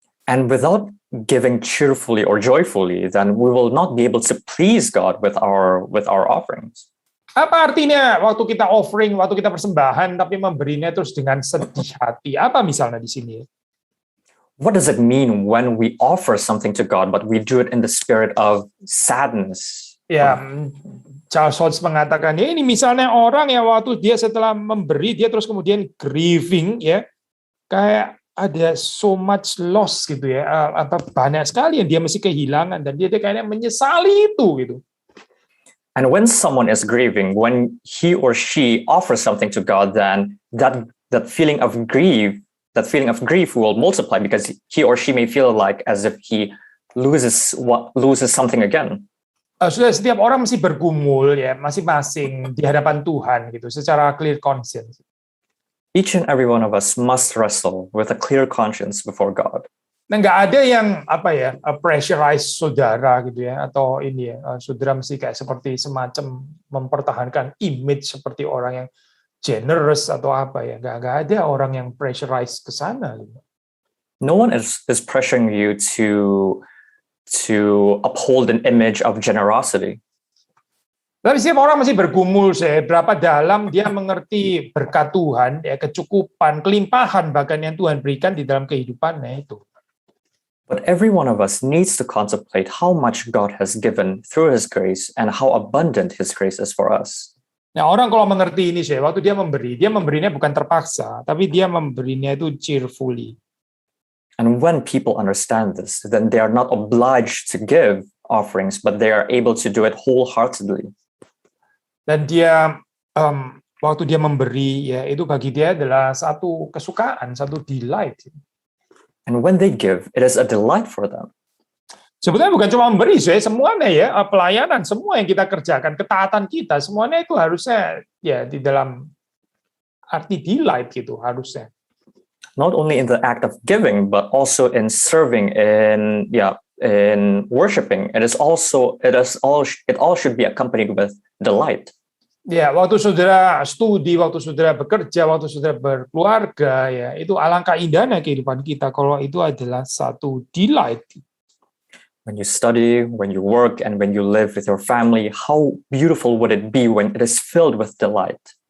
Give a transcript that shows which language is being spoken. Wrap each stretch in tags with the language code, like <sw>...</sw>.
<en>And without giving cheerfully or joyfully, then we will not be able to please God with our offerings.</en> <id>Apa artinya waktu kita offering, waktu kita persembahan, tapi memberinya terus dengan sedih hati? Apa misalnya di sini?</id> <en>What does it mean when we offer something to God, but we do it in the spirit of sadness?</en> <id>Ya, Charles Hodge mengatakan, ya ini misalnya orang yang waktu dia setelah memberi, dia terus kemudian grieving, ya, kayak ada</id> <en>so much loss</en> <id>gitu ya, banyak sekali yang dia mesti kehilangan, dan dia kayaknya menyesali itu gitu.</id> <en>And when someone is grieving, when he or she offers something to God, then that feeling of grief will multiply, because he or she may feel like as if he loses something again.</en> <id>Sudah, setiap orang mesti bergumul ya, masing-masing di hadapan Tuhan gitu, secara</id> <en>clear conscience. Each and every one of us must wrestle with a clear conscience before God.</en> <id>Nah, nggak ada yang pressurize saudara gitu ya, atau ini ya, saudara mesti kayak seperti semacam mempertahankan image seperti orang yang generous atau apa ya, nggak ada orang yang pressurize ke sana.</id> <en>No one is pressuring you to uphold an image of generosity.</en> <id>Tapi setiap orang masih bergumul, berapa dalam dia mengerti berkat Tuhan, ya kecukupan, kelimpahan bahkan yang Tuhan berikan di dalam kehidupannya itu.</id> <en>But every one of us needs to contemplate how much God has given through His grace and how abundant His grace is for us.</en> <id>Nah, orang kalau mengerti ini, waktu dia memberinya bukan terpaksa, tapi dia memberinya itu cheerfully.</id> <en>And when people understand this, then they are not obliged to give offerings, but they are able to do it wholeheartedly.</en> <id>Dan dia waktu dia memberi, ya itu bagi dia adalah satu kesukaan, satu delight.</id> <en>And when they give, it is a delight for them.</en> <id>Sebetulnya bukan cuma memberi, semuanya ya, pelayanan, semua yang kita kerjakan, ketaatan kita, semuanya itu harusnya ya di dalam arti delight gitu harusnya.</id> <en>Not only in the act of giving, but also in serving, in worshiping. It all should be accompanied with delight.</en> <id>Ya, waktu saudara studi, waktu saudara bekerja, waktu saudara berkeluarga, ya itu alangkah indahnya kehidupan kita kalau itu adalah satu delight.</id> <en>When you study, when you work, and when you live with your family, how beautiful would it be when it is filled with delight?</en>